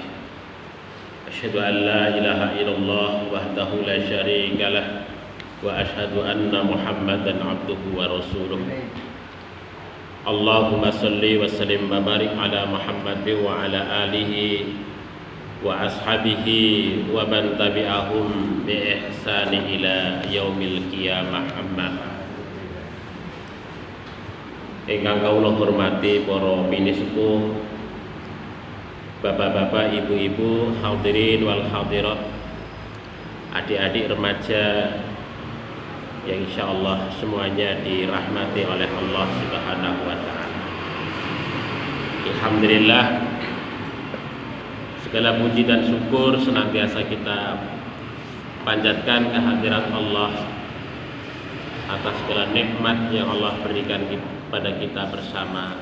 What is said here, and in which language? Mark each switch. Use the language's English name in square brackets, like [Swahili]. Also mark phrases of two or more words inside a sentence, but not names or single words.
[Arabic] أشهد أن لا إله إلا الله وحده لا شريك له وأشهد أن محمدا عبده ورسوله. اللهم صل وسلم وبارك على محمد وعلى آله وأصحابه ومن تبعهم بإحسان إلى يوم القيامة. [Indonesian] Amma [Javanese] ingkang kawula hormati para pinisepuh, [Indonesian] bapak-bapak, ibu-ibu, [Arabic] الحاضرين والحاضرات, [Indonesian] adik-adik remaja yang insyaallah semuanya dirahmati oleh Allah [Arabic] سبحانه وتعالى. [Indonesian] Alhamdulillah, segala puji dan syukur senantiasa kita panjatkan kehadirat Allah atas segala nikmat yang Allah berikan kepada kita bersama.